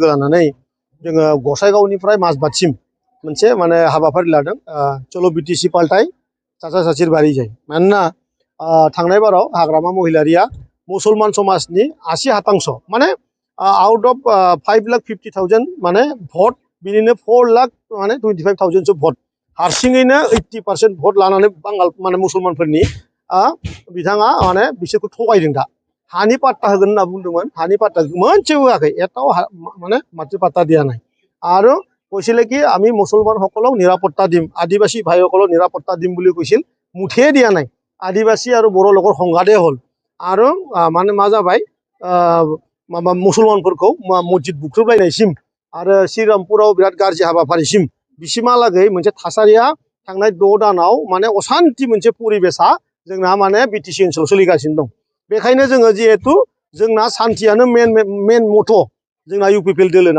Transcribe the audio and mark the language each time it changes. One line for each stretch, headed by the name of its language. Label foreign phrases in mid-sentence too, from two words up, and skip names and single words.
Bodo: लानानै जोङो गसाइगावनिफ्राय माजबातसिम मोनसे माने हाबाफारि लादों चलो बिटिसि पाल्टाय साचा साचिर बारि जाय मानोना थांनाय बाराव हाग्रामा महिलारिया मुसलमान समाजनि 80% माने
English: out of
Bodo: 5,50,000 माने भट बिनिनो 4 लाख माने 25,000 सो भट हारसिङैनो 80% भट लानानै बांगाल माने मुसलमानफोरनि बिथाङा माने बिसोरखौ थगायदों दा हानि पाट्टा होगोन होनना बुंदोंमोन हानि पाट्टा मोनसेबो होआखै
Assamese: एटाও মানে মাটি পাট্টা দিয়া নাই আৰু কৈছিলে কি আমি মুছলমানসকলক নিৰাপত্তা দিম আদিবাসী ভাইসকলক নিৰাপত্তা দিম বুলি কৈছিল মুঠেই দিয়া নাই আদিবাসী আৰু বড়ো লোকৰ সংঘাতে হ'ল আৰু মানে
Bodo: मा जाबाय माबा मुसलमानफोरखौ मस्जिद बुख्रुबलायनायसिम आरो श्रीरामपुराव बिराद गाज्रि हाबाफारिसिम बिसिमहालागै मोनसे थासारिया थांनाय 6 दानाव माने असान्ति मोनसे परिबेसा जोंना माने बिटिसि ओनसोलाव सोलिगासिनो दं बेखायनो जोङो जिहेतु जोंना सान्थियानो मेन मथ' जोंना इउपिपिएल दोलोना